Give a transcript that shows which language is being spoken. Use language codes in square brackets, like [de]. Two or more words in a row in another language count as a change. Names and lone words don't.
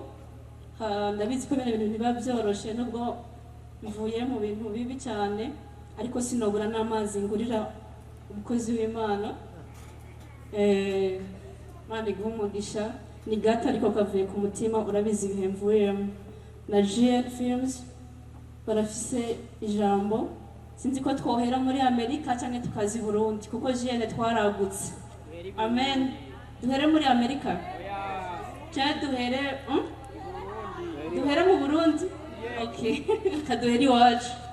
[rn] Ndabizi ko ibintu ntibiba byoroshe nubwo mvuye mu bintu bibi cyane, ariko sinobura n'amazi ngurira umukozi w'Imana. Mani guhumugisha ni gato ariko kavuye ku mutima. Urabizi ibihe mvuyemo na GN Films barafise ijambo. Sinzi ko twohera muri Amerika cyangwa tukazi Burundi kuko GN twaragutse. Amen. Duhere muri Amerika cyangwa duhere mu Burundi. Okay. Kaduheri iwacu.